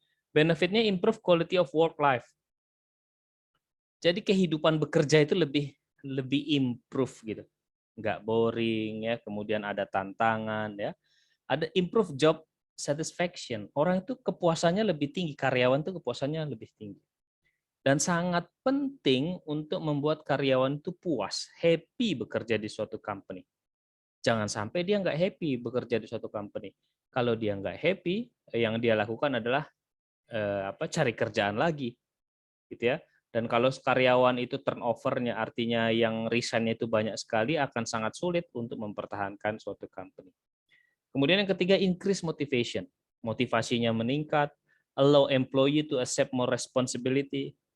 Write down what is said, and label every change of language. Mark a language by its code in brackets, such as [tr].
[en] Benefitnya improve quality of work life. [id] Jadi kehidupan bekerja itu lebih improve gitu. Nggak boring ya, kemudian ada tantangan ya. Ada [en] improve job satisfaction. [id] Orang itu kepuasannya lebih tinggi, karyawan itu kepuasannya lebih tinggi. Dan sangat penting untuk membuat karyawan itu puas, happy bekerja di suatu company. Jangan sampai dia nggak happy bekerja di suatu company. Kalau dia nggak happy, yang dia lakukan adalah cari kerjaan lagi, gitu ya. Dan kalau karyawan itu turnover-nya, artinya yang resign-nya itu banyak sekali, akan sangat sulit untuk mempertahankan suatu company. Kemudian yang ketiga, [en] increase motivation. [id] Motivasinya meningkat, [en] allow employee to accept more responsibility.